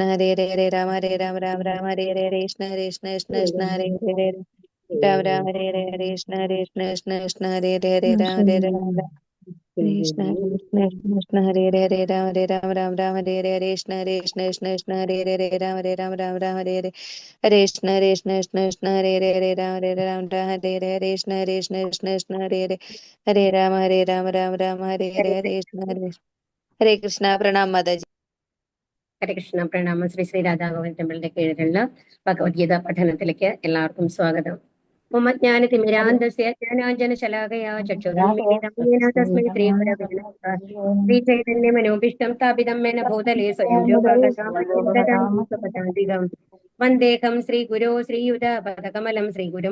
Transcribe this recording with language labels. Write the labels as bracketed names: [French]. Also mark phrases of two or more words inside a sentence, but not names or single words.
[Sanskrit] हरे हरे हरे राम हरे राम राम राम हरे हरे हरे कृष्ण हरे कृष्ण कृष्ण कृष्ण हरे हरे हरे राम राम हरे हरे हरे कृष्ण हरे कृष्ण कृष्ण कृष्ण हरे हरे हरे राम हरे राम कृष्ण कृष्ण कृष्ण हरे हरे हरे राम हरे राम राम राम हरे हरे हरे कृष्ण हरे कृष्ण कृष्ण कृष्ण हरे हरे हरे राम हरे राम राम राम हरे हरे हरे कृष्ण हरे कृष्ण कृष्ण कृष्ण हरे हरे हरे राम हरे राम राम हरे हरे हरे कृष्ण हरे कृष्ण कृष्ण कृष्ण हरे हरे हरे राम राम राम हरे हरे हरे कृष्ण हरे कृष्ण [Hindi] प्रणाम माताजी. [Sanskrit] ഹരേ കൃഷ്ണ [Malayalam] പ്രണാമം. ശ്രീ ശ്രീ രാധാഗോവിന്ദ് ടെമ്പിളിന്റെ കീഴിലുള്ള ഭഗവത്ഗീത പഠനത്തിലേക്ക് എല്ലാവർക്കും സ്വാഗതം. [Sanskrit] തിമിരാന്തസ്യ ജ്ഞാനാഞ്ജന ശലാകയാ ചക്ഷുരുന്മിലിതം യേന തസ്മൈ ശ്രീ ഗുരവേ നമഃ. ശ്രീ ചൈതന്യ മനോഭീഷ്ടം സ്ഥാപിതം മേന ഭൂതലേ സ്വയം രൂപകഥാം വന്ദേഹം ശ്രീ ഗുരോ ശ്രീയുതപദകമലം ശ്രീ ഗുരും